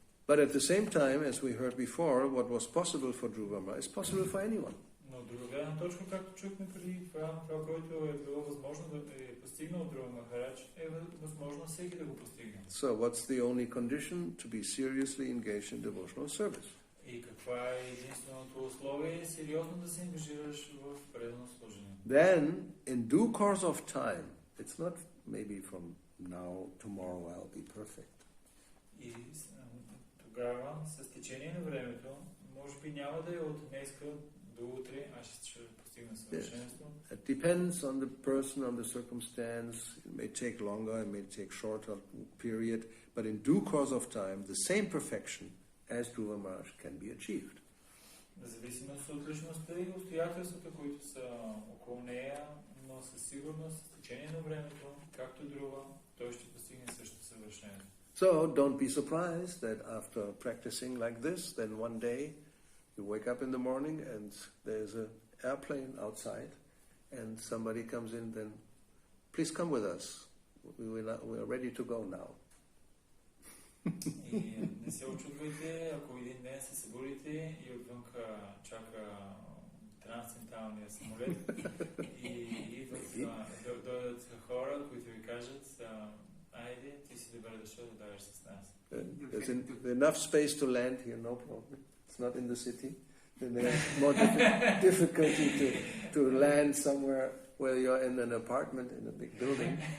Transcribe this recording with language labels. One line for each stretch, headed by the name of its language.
English: But at the same time, as we heard before, what was possible for Dhruva Maharaj is possible for anyone.
Bulgarian: Но от друга гледна точка, както чухме преди, това, което е било възможно да е постигнал Dhruva Maharaj, е възможно всеки да го постигне.
English: So what's the only condition? To be seriously engaged in devotional service.
Bulgarian: И каква е единственото условие? Сериозно да се ангажираш в предано служение.
English: Then, in due course of time, it's not maybe from now, tomorrow I'll be perfect.
Bulgarian: И тогава, с течение на времето, може би няма да е от днеска до утре, аз ще постигна съвършенство.
English: Yes. It depends on the person, on the circumstance. It may take longer, it may take shorter period, but in due course of time, the same perfection as Dhruva Maharaj can be achieved.
Bulgarian: Зависимост от личността и обстоятелствата, които са около нея, но със сигурност, с течение на времето, както Dhruva, той ще постигне също съвършенство.
English: So don't be surprised that after practicing like this, then one day you wake up in the morning and there's an airplane outside and somebody comes in, then please come with us. We are ready to go now.
Bulgarian: И не се очудвайте, ако един ден се събудите и отвънка чака трансценденталния самолет и дойдат хора, които ви кажат, айде, ти си добре дошъл да дойдеш с нас.
English: There's enough space to land here, no problem. It's not in the city. Then there's more difficulty to land somewhere where you're in an apartment in a big building.